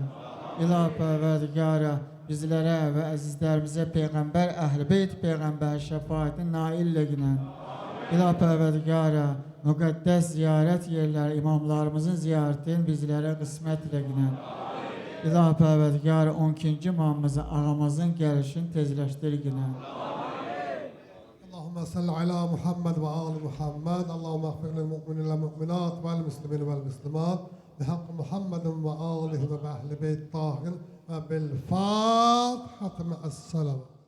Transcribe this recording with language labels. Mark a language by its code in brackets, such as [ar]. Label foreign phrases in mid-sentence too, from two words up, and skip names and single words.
[az] İlah Pərverdigara, bizlərə və əzizlərimizə Peyğəmbər, Əhl-i Beyt Peyğəmbər şəfaətini nail eginən. İlah Pərverdigara, müqəddəs ziyarət yerləri, imamlarımızın ziyarətini bizlərə qismət eginən. İlah Pərverdigara, 12-ci imamımızın, ağamızın gəlişini tezləşdirginən. [ar] اللهم صل على محمد وآل محمد اللهم اغفر للمؤمنين والمؤمنات والمسلمين والمسلمات بحق محمد وآله وأهل بيت طاهر وبالفاتحة مع السلام.